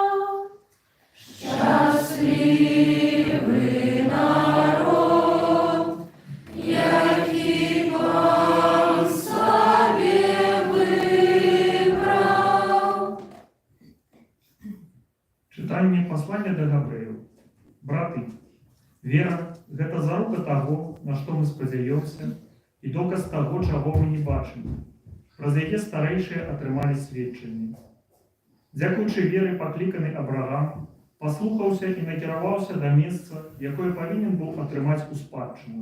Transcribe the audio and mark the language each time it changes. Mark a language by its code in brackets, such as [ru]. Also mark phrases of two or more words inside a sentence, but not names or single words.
[uk] Щасливий народ, який Пан собі вибрав. Читання послання до Габрыеў. [be] Браты, вера – гэта зарука таго, на што мы спадзяёмся, і доказ таго, чаго мы не бачым. Праз яе старэйшыя атрымалі сведчанне. Дзякуючы веры пакліканы Абрагам паслухаўся і накіраваўся да месца, якое павінен быў атрымаць у спадчыну.